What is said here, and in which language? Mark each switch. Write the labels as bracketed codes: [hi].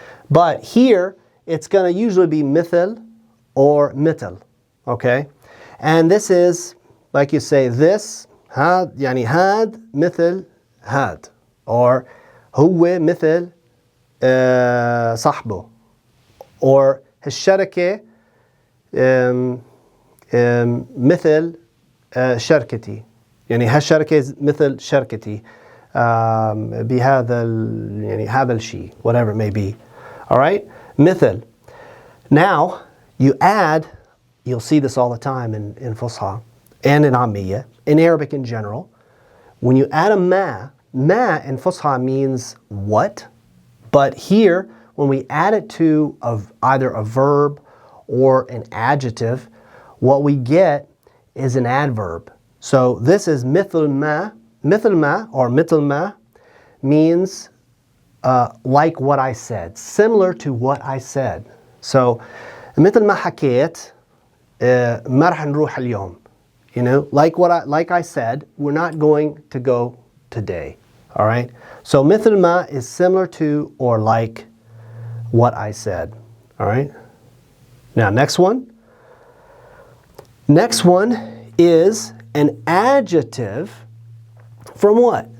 [en] But here, it's going to usually be mithil or mithil, okay? And this is, like you say, this, [ar] had, yani had, mithil, had. [en] Or [ar] huwa mithil صاحبه. [en] Or [ar] الشركة مثل شركتي. يعني هالشركة مثل شركتي بهذا يعني هذا الشيء, [en] whatever it may be. All right? [ar] مثل. [en] Now, you add, you'll see this all the time in Fusha and in Ammiya, in Arabic in general. When you add a ma in Fusha means what? But here, when we add it to either a verb or an adjective, what we get is an adverb. So this is mithl ma or mithl ma means like what I said, similar to what I said. [ar] So مثل ما حكيت ما راح نروح اليوم. [en] You know, like I said, we're not going to go today. All right? So [ar] مثل ما [en] is similar to or like what I said. All right? Now, next one. Next one is an adjective from what?